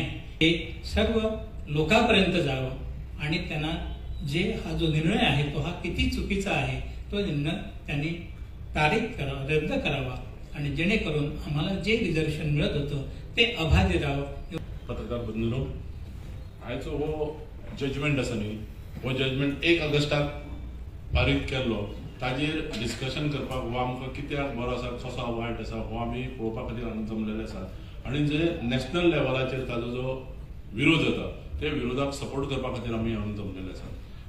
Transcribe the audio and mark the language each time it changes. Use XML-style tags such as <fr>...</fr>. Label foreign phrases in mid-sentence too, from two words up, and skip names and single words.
<mr>हे सर्व लोकांपर्यंत जावं आणि त्यांना जे हा जो निर्णय आहे तो हा किती चुकीचा आहे तो निर्णय त्यांनी रद्द करावा आणि जेणेकरून आम्हाला जे रिझर्वेशन मिळत होतं ते अबाधित राहावं. पत्रकार बंधूंनो,</mr> <kok>आयचो हो जजमेंट आसा न्ही, हो जजमेंट 1 ऑगस्टाक पारीत केल्लो, ताजेर डिस्कशन करपाक हो आमकां कित्याक बरो आसा कसो वायट आसा हो आमी पळोवपा खातीर हांगा जमलेले आसात आणि जे नॅशनल लेवलाचेर ताजो जो विरोध जाता ते विरोधाक सपोर्ट करपा खातीर आमी हांगा जमलेले आसात.</kok>